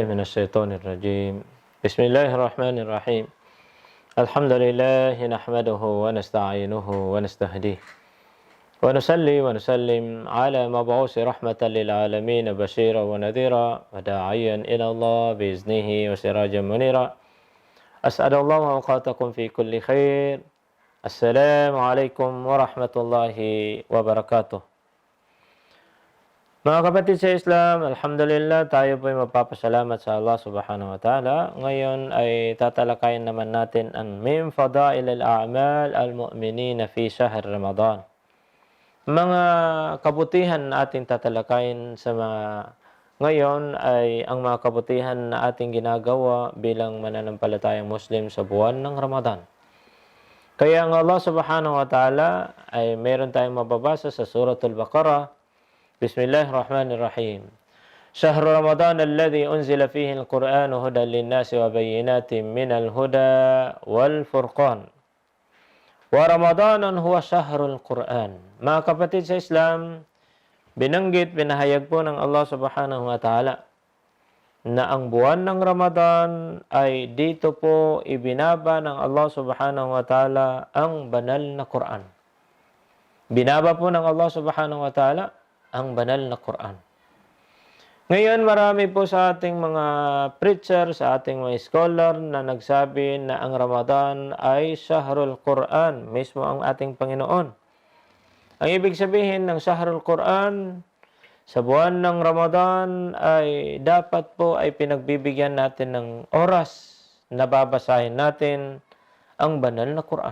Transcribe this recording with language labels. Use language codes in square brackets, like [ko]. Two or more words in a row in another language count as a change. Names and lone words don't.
[ar] الشيطان الرجيم بسم الله الرحمن الرحيم الحمد لله نحمده ونستعينه ونستهديه ونصلي ونسلم على مبعوث رحمة للعالمين بشيرا ونذيرا وداعيا إلى الله بإذنه وسراجا منيرا أسعد الله أوقاتكم في كل خير. السلام عليكم ورحمة الله وبركاته. [tl] Mga kapatid sa Islam, alhamdulillah, tayo po ay magpapasalamat sa Allah [ar] سبحانه وتعالى. [tl] Ngayon ay tatalakayin naman natin ang [ar] من فضائل الأعمال المؤمنين في شهر رمضان. [tl] Mga kabutihan na ating tatalakayin sa ngayon ay ang mga kabutihan na ating ginagawa bilang mananampalatayang Muslim sa buwan ng Ramadan. Kaya ang Allah [ar] سبحانه وتعالى [tl] ay meron tayong mababasa sa Suratul Baqarah. [ar] بسم الله الرحمن الرحيم. شهر رمضان الذي أنزل فيه القرآن هدى للناس وبينات من الهدى والفرقان. ورمضان هو شهر القرآن. [tl] Mga kapatid sa Islam, pinahayag po ng Allah [ar] سبحانه وتعالى [tl] na ang buwan ng Ramadan ay dito po ibinaba ng Allah [ar] سبحانه وتعالى [tl] ang banal na Quran. Binaba po ng Allah [ar] سبحانه وتعالى [tl] ang banal na Quran. Ngayon marami po sa ating mga preacher, sa ating mga scholar na nagsabi na ang Ramadan ay [ar] شهر القرآن, [tl] mismo ang ating Panginoon. Ang ibig sabihin ng [ar] شهر القرآن, [tl] sa buwan ng Ramadan ay dapat po ay pinagbibigyan natin ng oras na babasahin natin ang banal na Quran.